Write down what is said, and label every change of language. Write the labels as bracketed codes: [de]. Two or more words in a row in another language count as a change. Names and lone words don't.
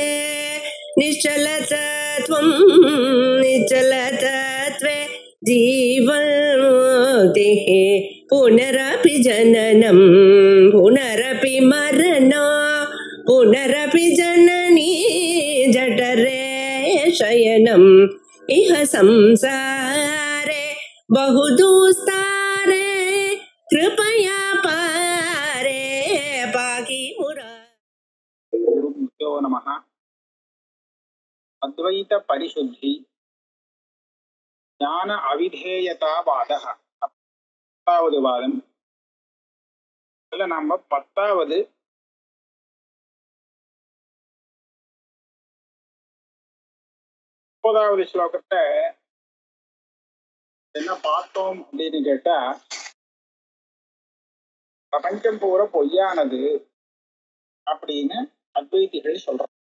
[sa] निश्चलतत्वं निश्चलतत्वे जीवन्मुक्तिः पुनरपि जननं पुनरपि मरणं पुनरपि जननी जठरे शयनम् इह संसारे बहुदुस्तारे कृपया पारे पाहि मुरारे। गुरुभ्यो नमः। अद्वैत परिशुद्धि ज्ञान अविधेयतावादः [ta] பத்தாவது வாதம். இல்ல நம்ம 10வது ஸ்லோகத்தை என்ன பார்த்தோம் அப்படின்னு கேட்டா, பிரபஞ்சம் பூரா பொய்யானது அப்படின்னு அத்வைதிகள் சொல்றாங்க.